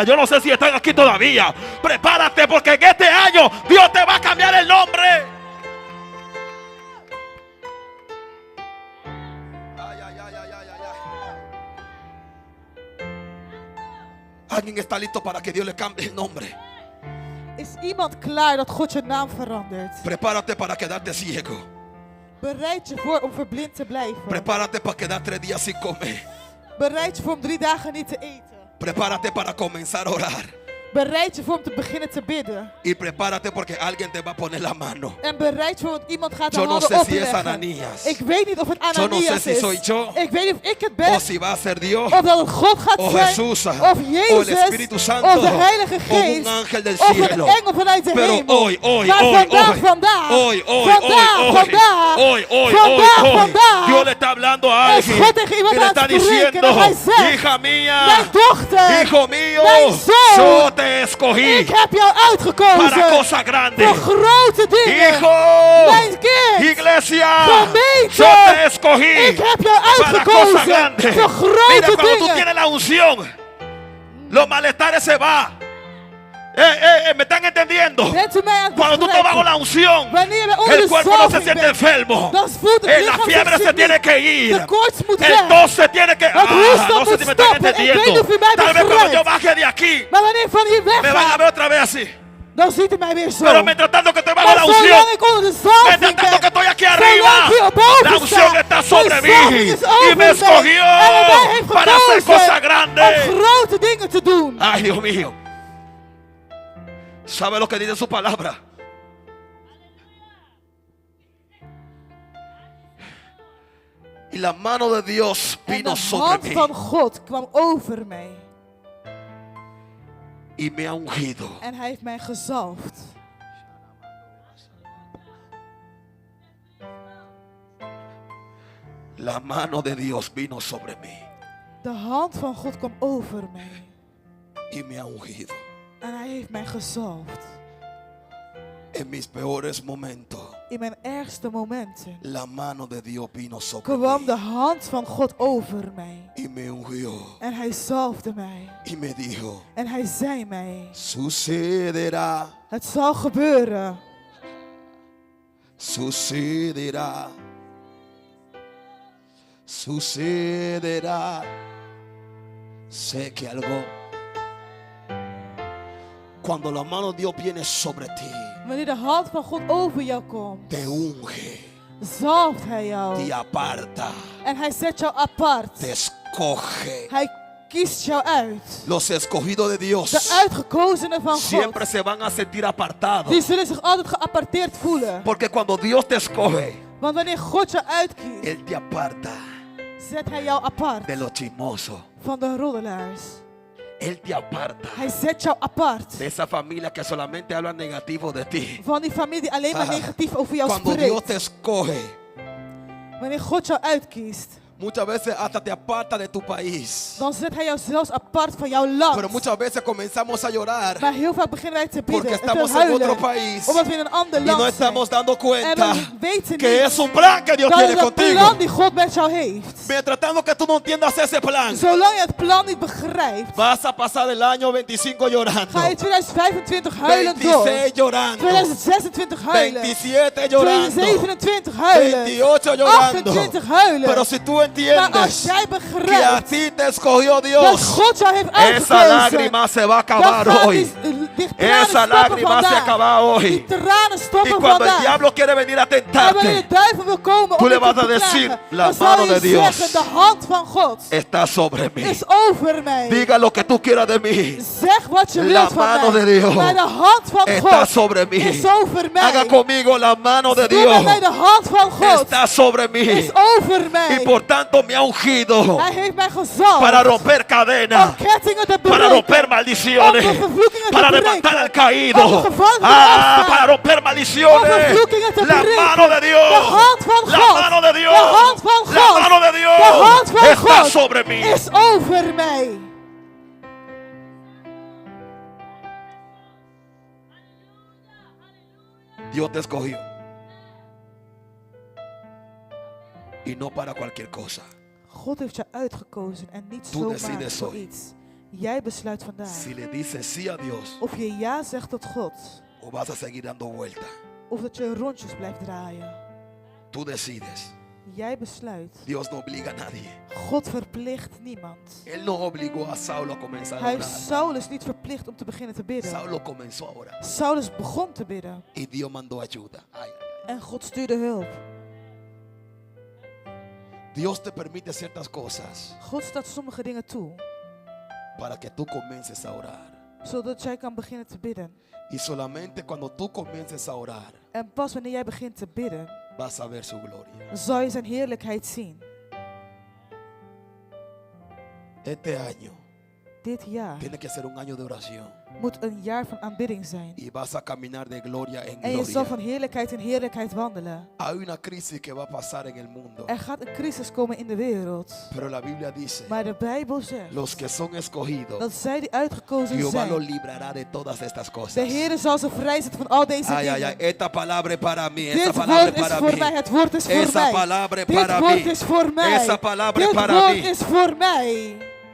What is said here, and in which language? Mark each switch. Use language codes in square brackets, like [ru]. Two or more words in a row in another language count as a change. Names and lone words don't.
[es] Yo no sé si están aquí todavía. Prepárate, porque en este año Dios te va a cambiar el nombre. Ay, ay, ay, ay, ay, ay. Alguien está listo para que Dios le cambie el nombre. [nl] Is iemand klaar dat God je naam verandert? [es] Prepárate para quedarte ciego. [nl] Bereid je voor om verblind te blijven. [es] Prepárate para quedar 3 días sin comer. [nl] Bereid je voor om 3 dagen niet te eten. [es] Prepárate para comenzar a orar. [nl] Bereid je voor om te beginnen te bidden. [es] Y prepárate porque alguien te va a poner la mano. [nl] En bereid je voor, want iemand gaat de [es] Yo no [nl] handen [es] sé si es [nl] opleggen. [es] Ananías. [nl] Ik weet niet of het [es] Yo no sé [nl] Ananias [es] si [nl] is. [es] soy yo. [nl] Ik weet niet of ik het ben. [es] O si va a ser Dios. [nl] Of dat het God gaat [es] O [nl] zijn. [es] Jesús. [nl] Of [es] O el [nl] Jezus. [es] Espíritu Santo. [nl] Of de Heilige [es] O [nl] Geest. [es] un ángel del [nl] Of een [es] cielo. [nl] engel vanuit de [es] Pero [nl] hemel. [es] hoy, [nl] Maar vandaag, vandaag. [es] hoy, Dios le está hablando a [nl] Is [es] alguien [nl] God tegen iemand [es] y le [nl] aan [es] está [nl] het spreken [es] diciendo, [nl] en hij zegt, [es] hija mía, [nl] mijn dochter, [es] hijo mío, [nl] mijn zoon, [es] yo te escogí [nl] ik heb jou uitgekozen [es] para cosas grandes. [nl] voor grote dingen. [es] Hijo, [nl] Mijn kind, [es] iglesia, [nl] gemeente, [es] yo te escogí [nl] ik heb jou [es] para cosas [nl] uitgekozen [es] grandes. [nl] voor grote [es] Mira, cuando tú [nl] dingen. [es] tienes la unción, los malestares se van. ¿Me están entendiendo? [nl] Bent u mij aan het [es] Cuando tú estás bajo [nl] begrijpen? [es] la unción, [nl] Wanneer we onder [es] el [nl] de [es] cuerpo no se [nl] zalving [es] siente [nl] bent, [es] enfermo. [nl] dan voelt het [es] La [nl] lichaam [es] fiebre [nl] zich [es] se tiene [nl] niet. [es] que ir. [nl] De koorts moet [es] El [nl] weg. [es] tos se tiene que... [nl] Het hoesten [es] no sé [nl] moet [es] si me están [nl] stoppen. Ik weet niet [es] entendiendo. [nl] of u mij [es] Tal vez cuando [nl] begrijpt. [es] yo baje de aquí, [nl] Maar wanneer ik van hier [es] me van a [nl] wegga, [es] ver otra vez así. [nl] dan ziet u mij weer zo. [es] Pero mientras tanto que estoy bajo [nl] Maar [es] la unción, [nl] zolang ik onder de zalving [es] mientras tanto que [nl] ben, [es] estoy aquí [nl] zolang [es] arriba, [nl] ik hier boven [es] la unción [nl] sta, [es] está sobre [nl] mijn [es] mí [nl] zalving is over [es] y me [nl] mij. [es] escogió [nl] En hij mij heeft [es] para hacer [nl] gekozen [es] cosas grandes. [nl] om grote dingen te doen. [es] Ay, Dios mío. ¿Sabe lo que dice su palabra? Y la mano de Dios [nl] En [es] vino [nl] de [es] sobre [nl] hand [es] mí [nl] van God kwam over mij. [es] y me ha ungido. [nl] En hij heeft mij gezalfd. [es] La mano de Dios vino sobre mí [nl] De hand van God kwam over mij. [es] y me ha ungido. [nl] En hij heeft mij gezalfd. [es] En mis peores momentos, [nl] In mijn ergste momenten [es] la mano de Dios vino sobre [nl] kwam [es] mí [nl] de hand van God over mij. [es] y me ungió [nl] En hij zalfde mij. [es] y me dijo, [nl] En hij zei mij, [es] sucederá, [nl] het zal gebeuren. [es] sucederá, sucederá. Sé que algo, cuando la mano de Dios viene sobre ti, [nl] Wanneer de hand van God over jou komt, [es] te unge, [nl] zalft hij jou. [es] te aparta, [nl] En hij zet jou apart. [es] te escoge. [nl] Hij kiest jou uit. [es] Los escogidos de [nl] De [es] Dios [nl] uitgekozenen van [es] siempre [nl] God, [es] se van a sentir apartados. [nl] die zullen zich altijd geaparteerd voelen. [es] Porque cuando Dios te escoge, [nl] Want wanneer God jou uitkiest, [es] Él te aparta [nl] zet hij jou apart [es] de los chismosos. [nl] van de roddelaars. [es] Él te aparta [nl] Hij zet jou apart [es] de esa familia que solamente habla negativo de ti. [nl] van die familie die alleen maar negatief over jou [es] Cuando Dios [nl] spreekt. [es] te escoge, [nl] Wanneer God jou uitkiest, [es] Muchas veces hasta te aparta de tu país. [nl] dan zet hij jou zelfs apart van jouw land. [es] Pero muchas veces comenzamos a llorar [nl] Maar heel vaak beginnen wij te [es] porque [nl] bidden en te [es] estamos en otro [nl] huilen. [es] país [nl] Omdat we in een ander [es] y no [nl] land zijn. [es] estamos dando [nl] En [es] cuenta [nl] we weten [es] que [nl] niet [es] es un plan que Dios [nl] dat [es] tiene [nl] het een [es] contigo. [nl] plan die God met jou heeft. [es] Mientras tanto que tú no entiendas ese plan, [nl] Zolang je het plan niet begrijpt, [es] vas a pasar el año 25 llorando, [nl] ga je 2025 huilend door. [es] 26 llorando, [nl] 2026 huilen. [es] 27 llorando, [nl] 2027 huilen. [es] 28 llorando. [nl] 28 huilen. [es] Pero si tú [nl] Maar als [es] entiendes [nl] jij [es] que a [nl] begrijpt [es] ti te escogió [nl] dat [es] Dios, [nl] God jou heeft [es] esa [nl] uitgekozen, [es] lágrima se va a [nl] dan [es] acabar [nl] gaan [es] hoy. [nl] die tranen [es] Esa [nl] stoppen [es] lágrima se [nl] vandaag. [es] acaba [nl] Die [es] hoy. [nl] tranen [es] Y [nl] stoppen [es] cuando el [nl] vandaag. [es] diablo quiere venir a [nl] En wanneer [es] tentarte, [nl] de duivel wil komen [es] tú [nl] om [es] le [nl] je [es] vas [nl] te [es] a decir, [nl] plagen, [es] la [nl] dan zal [es] mano [nl] je [es] de Dios [nl] zeggen, de hand van God [es] está sobre mí. [nl] is over mij. [es] Diga lo que tú quieras de mí. [nl] Zeg wat je [es] La [nl] wilt van [es] mano [nl] mij. [es] de Dios [nl] Maar de hand van [es] está [nl] God [es] sobre mí. [nl] is over mij. [es] Haga conmigo la mano de [nl] Doe met [es] Dios. [nl] mij de hand van God [es] Está sobre mí. [nl] is over [es] Y [nl] mij. [es] por tanto me ha ungido [nl] Hij heeft mij gezalfd [es] para romper cadenas, [nl] om kettingen te [es] para [nl] breken. [es] romper maldiciones, [nl] Om de vervloekingen te [es] para [nl] breken. [es] levantar al caído, [nl] Om de gevangenen te opstaan. [es] para romper [nl] Om [es] maldiciones. [nl] vervloekingen te [es] La [nl] breken. [es] mano de Dios, [nl] De hand van [es] la [nl] God. [es] mano de Dios, [nl] De hand van [es] la [nl] God. [es] mano de Dios [nl] De hand van [es] está [nl] God [es] sobre mí. [nl] is over mij. [es] Dios te escogió y no para cualquier cosa. [nl] God heeft je uitgekozen en niet [es] Tú [nl] zomaar [es] decides [nl] voor [es] hoy. [nl] iets. Jij besluit vandaag [es] Si le dices sí a Dios [nl] of je ja zegt tot God [es] o vas a seguir dando vuelta. [nl] of dat je rondjes blijft draaien. [es] Tú decides. [nl] Jij besluit. [es] Dios no obliga a nadie. [nl] God verplicht niemand. [es] Él no obligó a Saulo a comenzar a [nl] Hij heeft [es] orar. [nl] Saulus niet verplicht om te beginnen te bidden. [es] Saulo comenzó a orar [nl] Saulus begon te bidden [es] y Dios mandó ayuda. Ay, [nl] en God stuurde hulp. [es] Dios te permite ciertas cosas [nl] God staat sommige dingen toe, [es] para que tú comiences a orar. [nl] zodat jij kan beginnen te bidden. [es] Y solamente cuando tú comiences a orar [nl] En pas wanneer jij begint te bidden, [es] vas a ver su gloria. [nl] zal je zijn heerlijkheid zien. [es] Este año [nl] Dit jaar [es] tiene que ser un año de oración [nl] moet een jaar van aanbidding zijn. [es] y vas a caminar de gloria en [nl] En je zal van [es] gloria. [nl] heerlijkheid in heerlijkheid wandelen. [es] Hay una crisis que va a pasar en el mundo, [nl] Er gaat een crisis komen in de wereld. [es] pero la Biblia dice, [nl] Maar de Bijbel zegt [es] los que son escogidos, [nl] dat zij die uitgekozen [es] Jehová los [nl] zijn, [es] librará de todas estas cosas. [nl] de Heer zal ze vrijzetten van al deze [es] Ay, ay, ay, [nl] dingen. [es] esta palabra es para mí, esta [nl] Dit [es] palabra [nl] woord [es] es [nl] is [es] para [nl] voor [es] mí. [nl] mij, het woord is voor [es] Esa [nl] mij. [es] palabra es [nl] Dit [es] para [nl] woord [es] mí. [nl] is voor mij. [es] Esa palabra es [nl] Dit [es] para [nl] woord [es] mí. [nl] is voor mij.